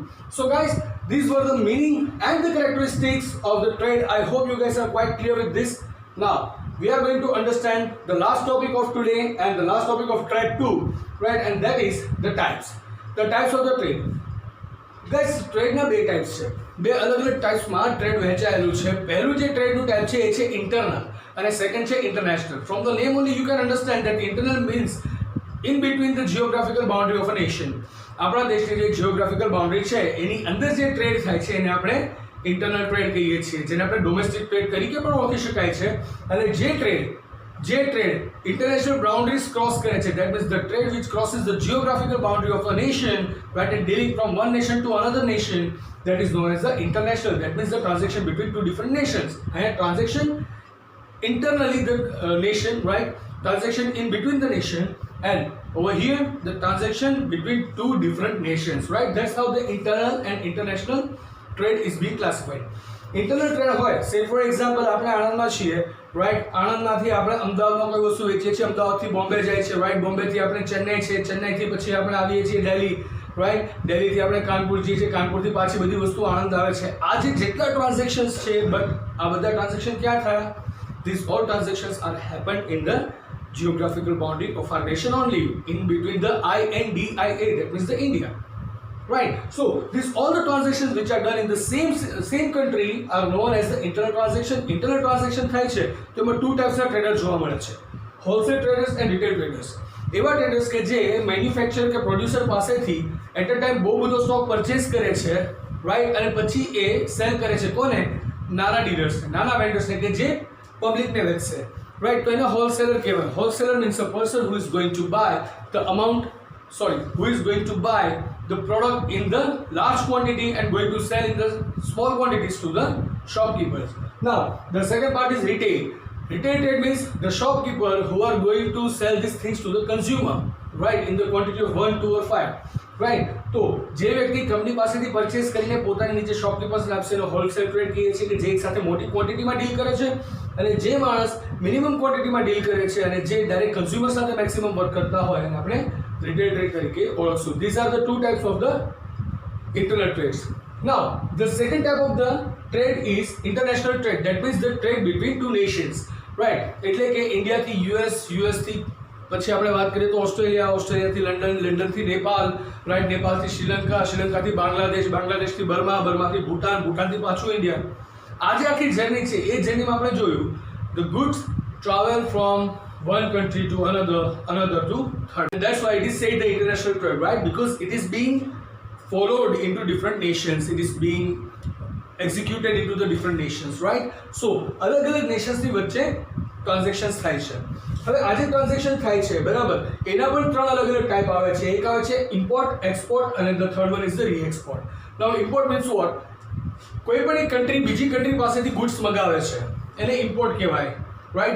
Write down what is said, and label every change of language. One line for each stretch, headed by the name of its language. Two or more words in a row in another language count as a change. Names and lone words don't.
English: So guys, these were the meaning and the characteristics of the trade. I hope you guys are quite clear with this. Now we are going to understand the last topic of today and the last topic of trade too, right? And that is the types of the trade.
Gujarati: Guys, trade ના બે ટાઈપ્સ છે, બે અલગ અલગ ટાઈપ્સમાં ટ્રેડ વહેંચાયેલું છે. પહેલું જે ટ્રેડનું ટાઈપ છે એ છે ઇન્ટરનલ અને સેકન્ડ છે ઇન્ટરનેશનલ.
English: from the name only you can understand that internal means in between the geographical boundary of a nation.
Gujarati: આપણા દેશની જે
English: geographical boundary
Gujarati: છે એની અંદર જે ટ્રેડ થાય છે એને આપણે
English: internal trade
Gujarati: કહીએ છીએ, જેને આપણે
English: domestic trade
Gujarati: તરીકે પણ ઓળખી શકાય છે. અને જે ટ્રેડ
English: international boundaries cross
Gujarati: કરે છે,
English: that means the trade which crosses the geographical boundary of a nation, right, and dealing from one nation to another nation, that is known as the international. That means the transaction between two different nations. And transaction internally the nation, right, transaction in between the nation, and over here the transaction between two different nations, right? That's how the internal and international trade is being classified. Internal trade
Gujarati: હોય,
English: say for example
Gujarati: આપણે આણંદમાં છીએ, right? આણંદમાંથી આપણે અમદાવાદમાં કોઈ વસ્તુ વેચીએ છીએ, અમદાવાદથી બોમ્બે જાય છે, right? બોમ્બેથી આપણે ચેન્નઈ છે, ચેન્નઈથી પછી આપણે આવીએ છીએ દિલ્હી, right? દિલ્હીથી આપણે કાનપુર જઈએ છીએ, કાનપુરથી પાછી બધી વસ્તુ આણંદ આવે છે. આ જે જેટલા ટ્રાન્ઝેક્શન્સ છે, બટ આ બધા ટ્રાન્ઝેક્શન ક્યાં થયા?
English: These all transactions are happened in the geographical boundary of our nation only, in between the INDIA, that means the India, right? So these all the transactions which are done in the same country are known as the internal transaction. Internal transaction
Gujarati: થાય છે તો એમાં
English: two types
Gujarati: ના ટ્રેડર જોવા મળે છે,
English: wholesale traders and retail traders.
Gujarati: એવા ટ્રેડર્સ કે જે મેન્યુફેક્ચર કે પ્રોડ્યુસર પાસેથી
English: at a time
Gujarati: બહુ બધો
English: stock purchase
Gujarati: કરે છે, રાઈટ? અને પછી એ સેલ કરે છે કોને? નાના ડીલર્સને, નાના વેન્ડર્સને કે જે પબ્લિકને વેચશે, right? તો એને હોલસેલર કહેવાય.
English: હોલસેલર means a person who is going to buy the product in the large quantity and going to sell in the small quantities to the shopkeepers. Now the second part is retail. Retail trade means the shopkeeper who are going to sell these things to the consumer, right, in the quantity of 1, 2 or 5, right?
Gujarati: તો જે વ્યક્તિ કંપની પાસેથી પરચેસ કરીને પોતાની નીચે શોપકીપર્સને આપશે એનો
English: wholesale trade
Gujarati: કહીએ છીએ, કે જે એક સાથે મોટી ક્વોન્ટિટીમાં ડીલ કરે છે, અને જે માણસ મિનિમમ ક્વોન્ટિટીમાં ડીલ કરે છે અને જે
English: direct consumer
Gujarati: સાથે
English: maximum work
Gujarati: કરતા હોય એને આપણે
English: retail trade
Gujarati: તરીકે ઓળખશું.
English: These are the two types of the internal trades. Now the second type of the trade is international trade. That means the trade between two nations, right?
Gujarati: એટલે કે ઇન્ડિયાથી યુએસ, યુએસથી પછી આપણે વાત કરીએ તો ઓસ્ટ્રેલિયા, ઓસ્ટ્રેલિયાથી લંડન, લંડનથી નેપાલ, રાઈટ? નેપાલથી શ્રીલંકા, શ્રીલંકાથી બાંગ્લાદેશ, બાંગ્લાદેશથી બર્મા, બર્માથી ભૂટાન, ભૂટાનથી પાછું ઇન્ડિયા. આ જે આખી જર્ની છે એ જર્નીમાં આપણે જોયું
English: the goods travel from one country to another to third. And that's why it is said the international trade, right? Because it is being followed into different nations. It is being executed into the different nations, right?
Gujarati: So અલગ અલગ nations ની વચ્ચે ટ્રાન્ઝેક્શન્સ થાય છે. હવે આજે ટ્રાન્ઝેક્શન થાય છે બરાબર, એના પણ ત્રણ અલગ અલગ ટાઈપ આવે છે. એક આવે છે
English: import, export
Gujarati: અને
English: the third one is the re-export. Now import means what?
Gujarati: કોઈ પણ એક કન્ટ્રી બીજી કન્ટ્રી પાસેથી ગુડ્સ મંગાવે છે એને ઇમ્પોર્ટ કહેવાય, રાઈટ?